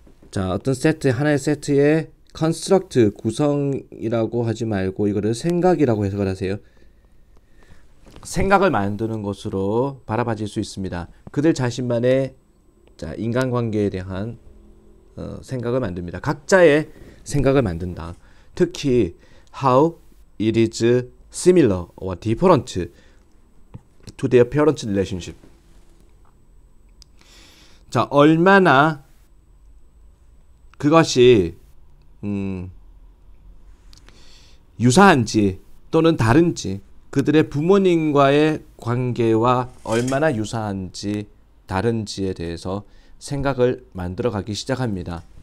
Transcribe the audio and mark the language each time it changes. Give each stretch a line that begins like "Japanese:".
Korean: 자, 어떤 세트, 하나의 세트에 construct, 구성이라고 하지 말고 이거를 생각이라고 해석을 하세요. 생각을 만드는 것으로 바라봐질 수 있습니다. 그들 자신만의, 자, 인간관계에 대한 생각을 만듭니다. 각자의 생각을 만든다.
English: 특히 how it is similar or different to their parent relationship.
Korean: 자, 얼마나 그것이 유사한지 또는 다른지, 그들의 부모님과의 관계와 얼마나 유사한지 다른지에 대해서 생각을 만들어가기 시작합니다.